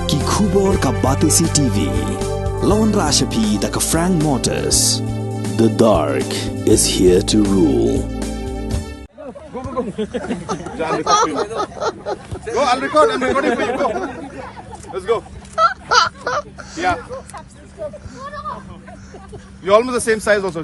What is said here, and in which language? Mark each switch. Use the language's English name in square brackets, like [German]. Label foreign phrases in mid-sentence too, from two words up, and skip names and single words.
[Khasi] Khubor ka Batisi TV. Lawan Rashapi da ka Frank Motors. [English] The dark is here to rule. Go. Go, I'll record. I'm recording for you. Go. Let's go. Yeah. You're almost the same size also.